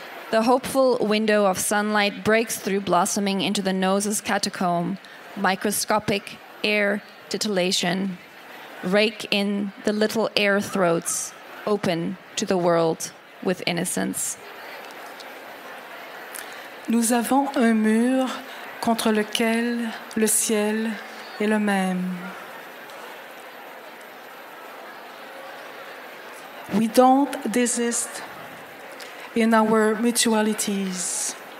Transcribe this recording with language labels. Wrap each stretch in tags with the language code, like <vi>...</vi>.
<en>The hopeful window of sunlight breaks through blossoming into the nose's catacomb, microscopic air titillation. Rake in the little air throats, open to the world with innocence.</en> <fr>Nous avons un mur contre lequel le ciel est le même.</fr> <en>We don't desist in our mutualities.</en>